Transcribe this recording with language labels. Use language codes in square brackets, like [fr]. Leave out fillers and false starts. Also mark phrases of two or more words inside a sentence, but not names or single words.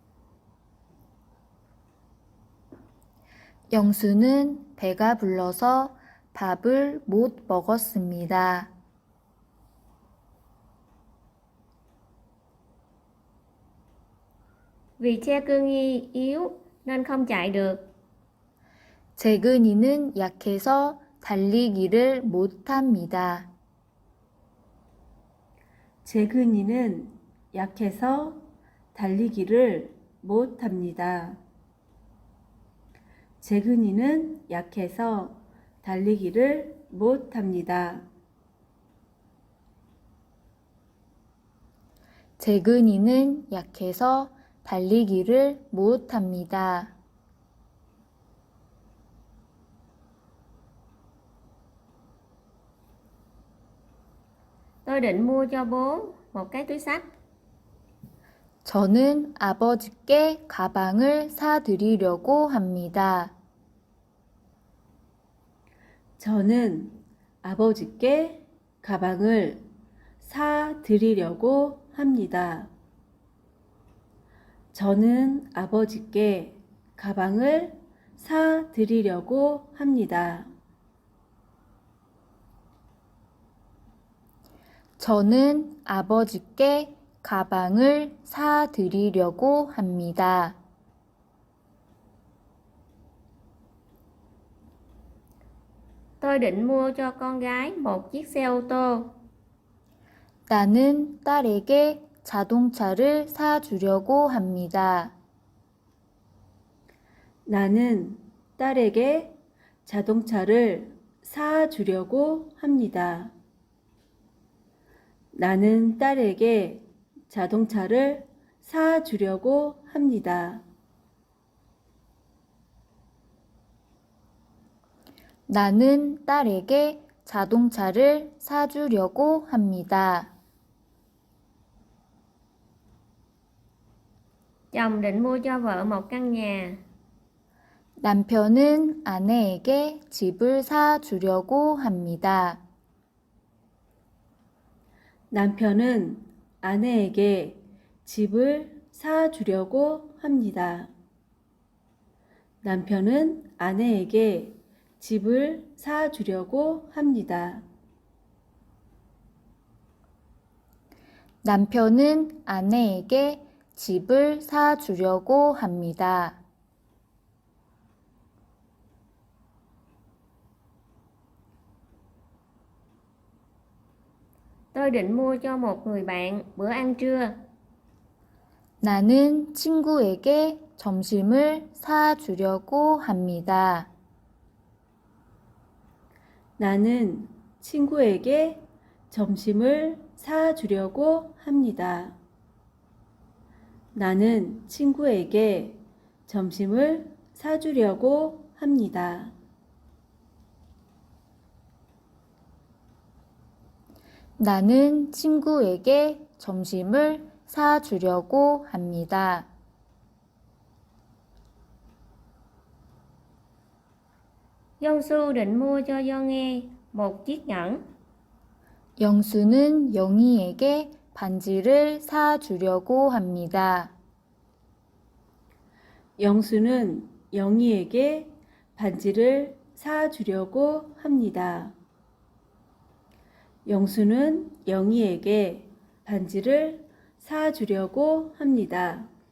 [ko] 영수는 배가 불러서 밥을 못 먹었습니다. [vi] Vì Chae-kyung이 yếu nên không chạy được. [ko] 재근이는 약해서 달리기를 못합니다. 재근이는 약해서 달리기를 못합니다. 재근이는 약해서 달리기를 못합니다. 재근이는 약해서 달리기를 못합니다. [vi] Tôi định mua cho bố một cái túi xách. [ko] 저는 아버지께 가방을 사드리려고 합니다. 저는 아버지께 가방을 사드리려고 합니다. 저는 아버지께 가방을 사드리려고 합니다. 저는 아버지께 가방을 사드리려고 합니다. [vi] Tôi định mua cho con gái một chiếc xe ô tô. [ko] 나는 딸에게 자동차를 사주려고 합니다. 나는 딸에게 자동차를 사주려고 합니다. 나는 딸에게 자동차를 사주려고 합니다. 나는 딸에게 자동차를 사주려고 합니다. [vi] Chồng định mua cho vợ một căn nhà. [ko] 남편은 아내에게 집을 사주려고 합니다. 남편은 아내에게 집을 사주려고 합니다. 남편은 아내에게 집을 사주려고 합니다. 남편은 아내에게 집을 사주려고 합니다. [vi] Tôi định mua cho một người bạn bữa ăn trưa. [ko] 나는 친구에게 점심을 사주려고 합니다. 나는 친구에게 점심을 사주려고 합니다. 나는 친구에게 점심을 사주려고 합니다. 나는 친구에게 점심을 사주려고 합니다. [vi] Yeonsu định mua cho Yeonhae một chiếc nhẫn. [ko] 영수는 영희에게 반지를 사주려고 합니다. 영수는 영희에게 반지를 사주려고 합니다. 영수는 영희에게 반지를 사주려고 합니다.